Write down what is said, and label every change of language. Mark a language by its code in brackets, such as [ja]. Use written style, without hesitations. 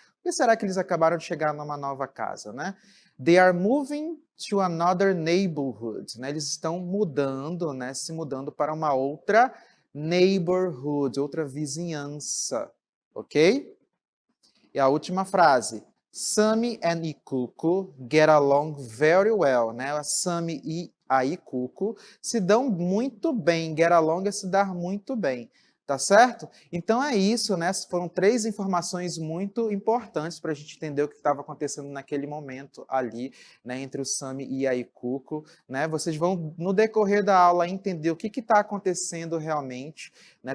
[pt] Por que será que eles acabaram de chegar numa nova casa, né? [en] They are moving to another neighborhood, [pt] né, eles estão mudando, né, se mudando para uma outra neighborhood, outra vizinhança, ok? E a última frase. [en] Sammy and Ikuko get along very well, né? [pt] A Sammy e a Ikuko se dão muito bem. Get along é se dar muito bem, tá certo? Então é isso, né? Foram três informações muito importantes para a gente entender o que estava acontecendo naquele momento ali, né? Entre o Sammy e a Ikuko, né? Vocês vão, no decorrer da aula, entender o que está acontecendo realmente, né?